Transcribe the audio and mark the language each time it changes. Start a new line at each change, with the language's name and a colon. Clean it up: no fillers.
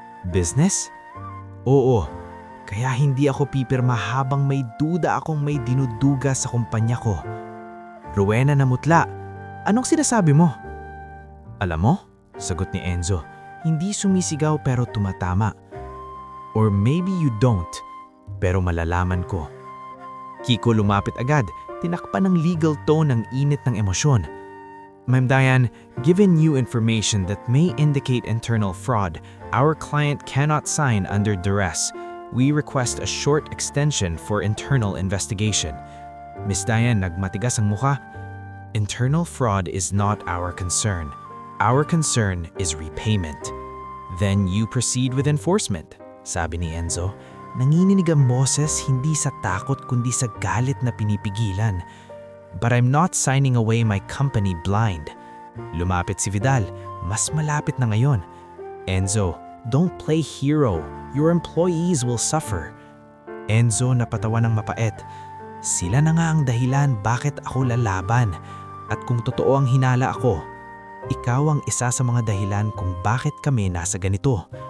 Filipino: Business? Oo. Kaya hindi ako pipirma habang may duda akong may dinuduga sa kumpanya ko. Rowena namutla. Anong sinasabi mo? Alam mo? Sagot ni Enzo. Hindi sumisigaw pero tumatama.
English: Or maybe you don't,
Filipino: pero malalaman ko. Kiko lumapit agad, tinakpan ng legal tone ang init ng emosyon.
English: Ma'am Diane, given new information that may indicate internal fraud, our client cannot sign under duress. We request a short extension for internal investigation. Miss Diane,
Filipino: nagmatigas ang mukha.
English: Internal fraud is not our concern. Our concern is repayment. Then you proceed with enforcement,
Filipino: sabi ni Enzo. Nanginginig ang boses hindi sa takot kundi sa galit na pinipigilan.
English: But I'm not signing away my company blind.
Filipino: Lumapit si Vidal, mas malapit na ngayon.
English: Enzo, don't play hero. Your employees will suffer.
Filipino: Enzo napatawa ng mapait. Sila na nga ang dahilan bakit ako lalaban. At kung totoo ang hinala ako, ikaw ang isa sa mga dahilan kung bakit kami nasa ganito.